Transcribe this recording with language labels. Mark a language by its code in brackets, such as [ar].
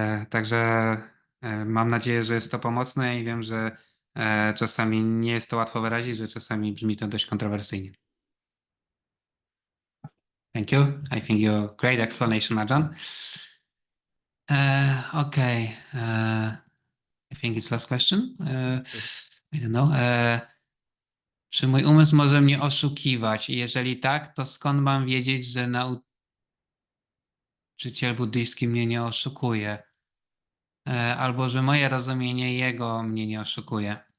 [pl] Także mam nadzieję, że jest to pomocne i wiem, że czasami nie jest to łatwo wyrazić, że czasami brzmi to dość kontrowersyjnie. [en] Thank you. I think you're great explanation, Ajahn. Okay. I think it's last question. I don't know. [pl] Czy mój umysł może mnie oszukiwać? I jeżeli tak, to skąd mam wiedzieć, że nauczyciel buddyjski mnie nie oszukuje. Albo że moje rozumienie jego mnie nie oszukuje.